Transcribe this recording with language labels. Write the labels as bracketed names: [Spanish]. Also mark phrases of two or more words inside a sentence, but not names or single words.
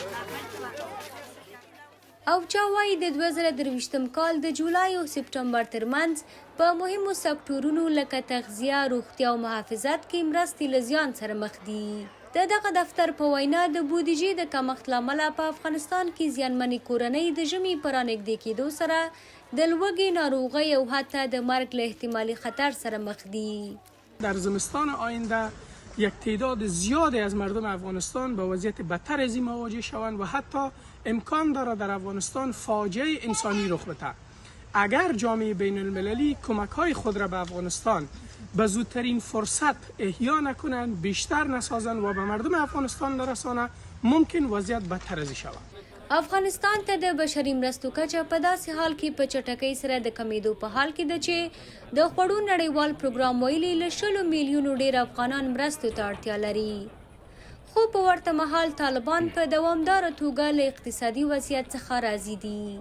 [Pashto] او چا وایي د 2023 کال د جولای او سپټمبر ترمنځ په مهمو سکتورونو لکه تغذیه، روغتیا او محافظت کې مرستې له زیان سره مخ دي. دغه دفتر په وینا د بودیجې د کمښت له امله په افغانستان کې زیانمنې کورنۍ د ژمي په رانږدې کېدو سره د لوږې، ناروغۍ او حتی د مرګ له احتمالي خطر سره مخ دي. [Persian] در زمستان آینده یک تعداد زیادی از مردم افغانستان با وضعیت بدتر از این مواجه شوند و حتی امکان دارد در افغانستان فاجعه انسانی رخ بدهد. اگر جامعه بین المللی کمک های خود را به افغانستان به زودترین فرصت احیا نکنند، بیشتر نسازند و به مردم افغانستان نرسانند، ممکن وضعیت بدتر از این شود. [Pashto] افغانستان ته د بشري مرستو کچه په داسې حال کې په چټکۍ سره د کمیدو په حال کې ده چې د خوړو نړیوال پروګرام ویلي له 20 میلیونو ډېر افغانان مرستو ته اړتیا لري. خو په ورته مهال طالبان په دوامداره توګه له اقتصادي وضعیت څخه راضي دي.